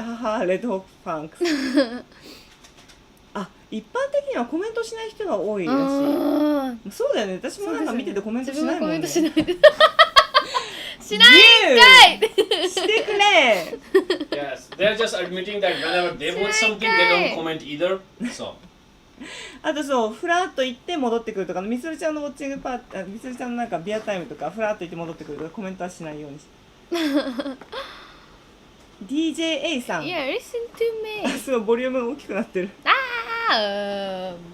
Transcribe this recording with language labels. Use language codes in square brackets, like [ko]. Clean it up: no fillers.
[ja] ハレッドホップパンクス。あ、一般的にはコメントしない人が多いらしい。そうだよね。私もなんか見ててコメントしないもんね。自分はコメントしない。しないんかい。してくれ。 [en] Yes, they're just admitting that whenever they watch something, they don't comment either. So. [ja] あとそう、フラッと行って戻ってくるとか、みつるちゃんのウォッチングパーティー、みつるちゃんのなんかビアタイムとか、フラッと行って戻ってくるとか、コメントはしないようにして。 DJA さん。 [en] Yeah, listen to me. [ja] すごいボリューム大きくなってる。あー